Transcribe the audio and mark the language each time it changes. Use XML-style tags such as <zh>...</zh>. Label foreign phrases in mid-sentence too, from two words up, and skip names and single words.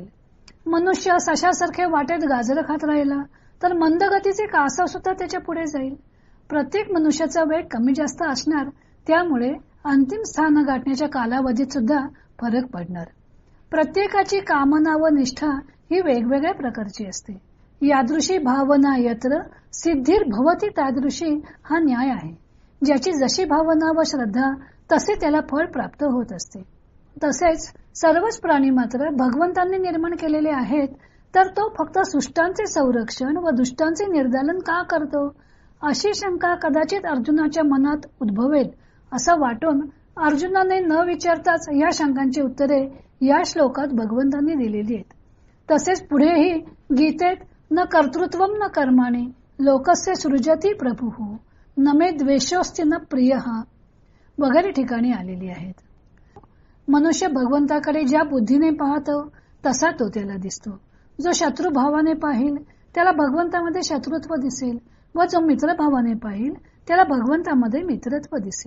<mr>मनुष्य सशासारखे वाटेत गाजर खात राहिला तर मंदगतीचे कासव सुद्धा त्याच्या पुढे जाईल. प्रत्येक मनुष्याचा वेग कमी जास्त असणार, त्यामुळे अंतिम स्थान गाठण्याच्या कालावधीत सुद्धा फरक पडणार. प्रत्येकाची कामना व निष्ठा ही वेगवेगळ्या प्रकारची असते.</mr> <sa>यादृशी भावना यत्र सिद्धिर भवती तादृशी</sa> <mr>हा न्याय आहे. ज्याची जशी भावना व श्रद्धा तसे त्याला फळ प्राप्त होत असते. तसेच सर्वच प्राणी मात्र भगवंतांनी निर्माण केलेले आहेत, तर तो फक्त सुष्टांचे संरक्षण व दुष्टांचे निर्दालन का करतो, अशी शंका कदाचित अर्जुनाच्या मनात उद्भवेल असं वाटून अर्जुनाने न विचारताच या शंकांची उत्तरे या श्लोकात भगवंतांनी दिलेली आहेत. तसेच पुढेही गीतेत</mr> <sa>न कर्तृत्वम न कर्माणी लोकस्य सृजती प्रभुः न मे द्वेषोस्ति न प्रियः</sa> <mr>वगैरे ठिकाणी आलेली आहेत. मनुष्य भगवंताकडे ज्या बुद्धीने पाहतो तसा तो त्याला दिसतो. जो शत्रुभावाने पाहिल त्याला भगवंतामध्ये शत्रुत्व दिसेल व जो मित्रभावाने पाहिल त्याला भगवंतामध्ये मित्रत्व दिसेल.</mr>